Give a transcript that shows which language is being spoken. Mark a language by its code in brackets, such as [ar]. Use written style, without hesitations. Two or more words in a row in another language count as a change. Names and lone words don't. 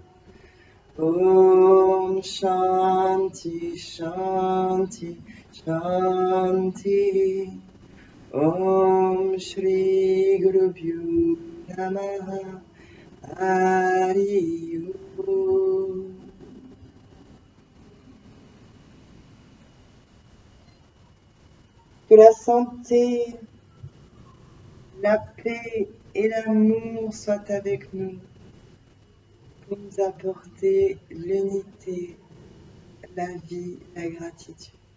[sa] ॐ शान्तिः शान्तिः शान्तिः. ॐ श्री गुरुभ्यो नमः. हरि ॐ. [fr] Que la santé, la paix et l'amour soient avec nous pour nous apporter l'unité, la vie, la gratitude.